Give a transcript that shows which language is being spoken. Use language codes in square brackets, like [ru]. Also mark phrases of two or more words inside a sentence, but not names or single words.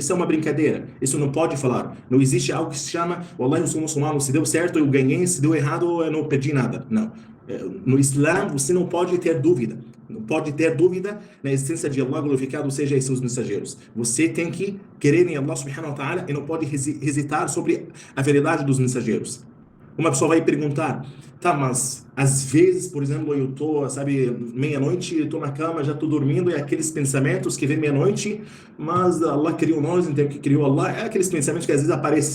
[pt] Isso é uma brincadeira. Isso não pode falar. Não existe algo que se chama: Wallahi, eu sou muçulmano, se deu certo, eu ganhei, se deu errado, eu não perdi nada. Não. No Islã, você não pode ter dúvida. Não pode ter dúvida na existência de Allah glorificado seja e seus mensageiros. Você tem que querer em [ar] الله سبحانه وتعالى [pt] e não pode hesitar sobre a verdade dos mensageiros. Uma pessoa vai perguntar: tá, mas às vezes, por exemplo, eu tô, sabe, meia-noite, eu tô na cama, já tô dormindo, e aqueles pensamentos que vem meia-noite, mas Allah criou nós, então que criou Allah, é aqueles pensamentos que às vezes aparecem.